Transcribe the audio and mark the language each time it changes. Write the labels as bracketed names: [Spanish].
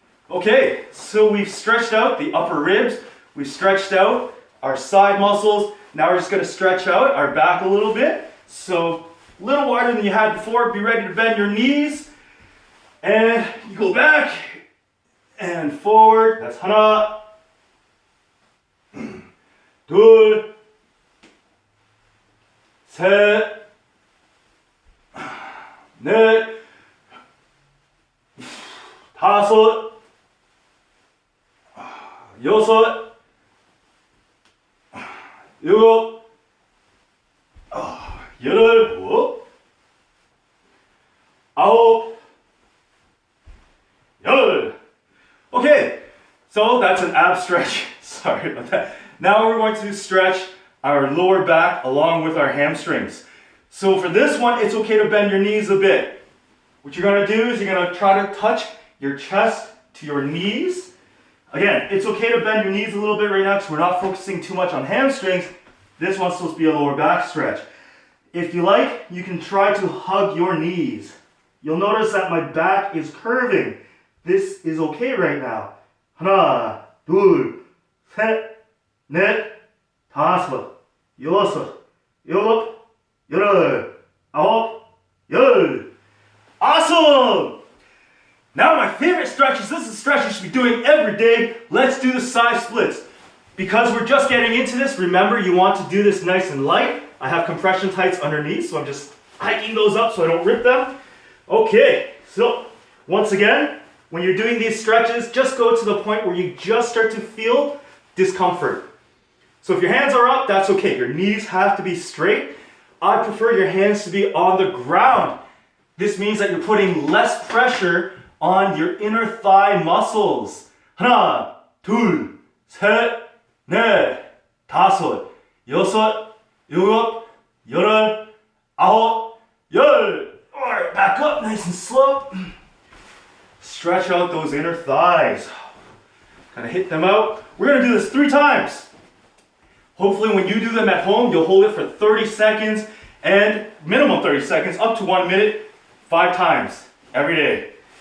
[English] Okay, so we've stretched out the upper ribs, we've stretched out our side muscles. Now we're just going to stretch out our back a little bit. So a little wider than you had before. Be ready to bend your knees. And you go back and forward. [Korean] That's 하나, 둘, 셋, 넷, 다섯, 여섯, 일곱, 여덟, 아홉, 열. [English] Okay, so that's an ab stretch. Sorry about that. Now we're going to stretch our lower back along with our hamstrings. So for this one, it's okay to bend your knees a bit. What you're going to do is you're going to try to touch your chest to your knees. Again, it's okay to bend your knees a little bit right now because we're not focusing too much on hamstrings. This one's supposed to be a lower back stretch. If you like, you can try to hug your knees. You'll notice that my back is curving. This is okay right now. [Korean] 하나, 둘, 셋, 넷, 다섯, 여섯, 일곱, 여덟, 아홉, 열. [English] Awesome! Now my favorite stretches, this is a stretch you should be doing every day. Let's do the side splits. Because we're just getting into this, remember you want to do this nice and light. I have compression tights underneath, so I'm just hiking those up so I don't rip them. Okay, so once again, when you're doing these stretches, just go to the point where you just start to feel discomfort. So if your hands are up, that's okay. Your knees have to be straight. I prefer your hands to be on the ground. This means that you're putting less pressure on your inner thigh muscles. [Korean] 하나, 둘, 셋, 넷, 다섯, 여섯, 일곱, 여덟, 아홉, 열. [English] Alright, back up nice and slow. Stretch out those inner thighs. Kind of hit them out. We're going to do this 3 times. Hopefully when you do them at home, you'll hold it for 30 seconds and minimum 30 seconds, up to 1 minute, 5 times every day.